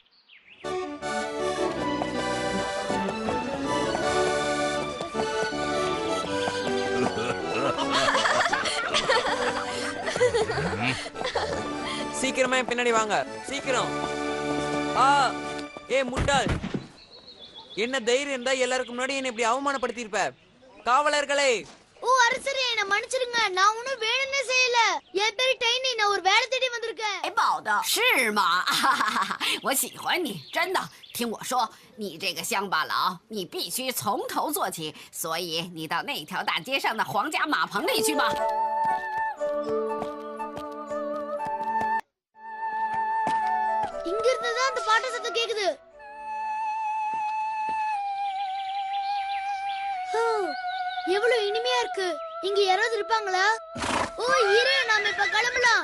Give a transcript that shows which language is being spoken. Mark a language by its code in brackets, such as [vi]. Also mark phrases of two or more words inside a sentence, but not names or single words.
[ta] சீக்கிரமா என் பின்னாடி வாங்க, சீக்கிரம். ஆ, ஏ முட்டாள், என்ன தைரியம் இருந்தா எல்லாருக்கும் முன்னாடி என்ன இப்படி அவமானப்படுத்தியிருப்ப? காவலர்களே! ஓ அரசரே, என்ன மன்னிச்சிடுங்க. நான் ஒண்ணும் வேணும்னே செய்யல. என் பேரு டைனி, நான் ஒரு வேலை தேடி வந்திருக்கேன். [zh] 宝的是吗？我喜欢你，真的。听我说，你这个乡巴佬，你必须从头做起。所以你到那条大街上的皇家马棚里去吧。 [ta] இங்க இருந்து தான் அந்த பாட்டு சத்தம் கேக்குது. எவ்வளவு இனிமையா இருக்கு. இங்க யாராவது இருப்பாங்களா? ஓ இரு, நாம இப்ப கிளம்பலாம்.